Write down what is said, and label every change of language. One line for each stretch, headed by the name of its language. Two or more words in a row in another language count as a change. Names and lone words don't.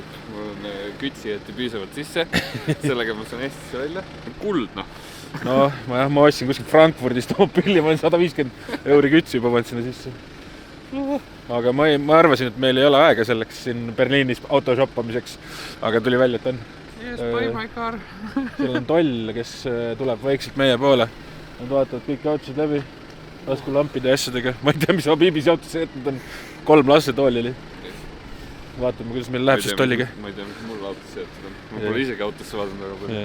Estonian: Mul on kütsi jäeti piisavalt sisse. Sellega ma saan Eestisse välja. Kuld, noh. No, ma ostsin kuskil Frankfurdist pilli, ma olen 150 euri kütsi juba pannud sinna sisse. Aga ma arvasin, et meil ei ole aega selleks siin Berliinis autoshoppamiseks, aga tuli välja, et on.
English: Yes, buy my car.
Estonian: Seal on toll, kes tuleb vaikselt meie poole. Nad vaatavad kõik autosid läbi, taskulampide ja asjadega. Ma ei tea, mis BBC autosse jätnud on. 3 lastetooli oli. Vaatame, kuidas meil läheb siis tolliga. Ma ei tea, mis mul autosse jätnud on. Ma pole isegi autosse vaadanud väga palju.